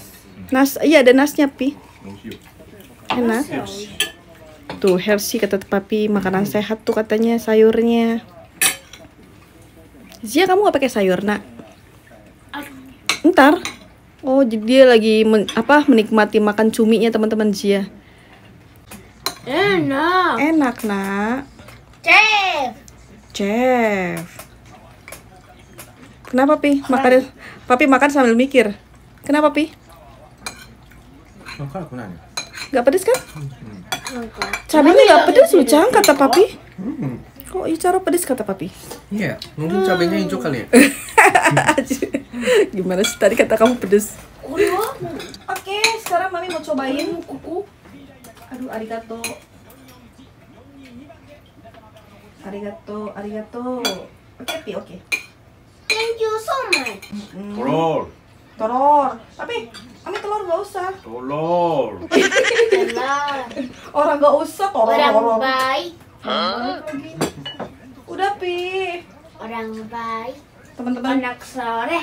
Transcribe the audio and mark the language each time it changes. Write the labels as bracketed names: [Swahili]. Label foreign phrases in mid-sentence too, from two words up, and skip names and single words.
[Indonesian] Nas, iya ada nasnya Pi. Enak. Tuh healthy kata papi, makanan sehat tuh katanya sayurnya. Zia kamu gak pakai sayur nak? Ntar. Oh jadi dia lagi menikmati makan cuminya teman-teman Zia. [Japanese] えな。 [Indonesian] Enak nak. [Japanese] チェー。 [Indonesian] Chef. Kenapa Pi? Papi makan sambil mikir. Kenapa Pi? Gak pedes kan? [Japanese] なんか。 [Indonesian] Cabenya gak pedes loh Cang kata papi. Kok Icharo pedes kata papi? Iya, mungkin cabenya hijau kali ya. Gimana sih tadi kata kamu pedes? [Japanese] これは？ [Indonesian] Oke, sekarang Mami mau cobain kuku. Aduh, [Japanese] arigato. Arigato, arigato. [Indonesian] Oke, Pi, oke. [English] Thank you so much. [Indonesian] Telur. Telur. Tapi, Mami telur gak usah. Telur. Telah. Orang gak usah telur. Orang baik. Udah, Pi. Orang baik. Teman-teman, Anak soleh.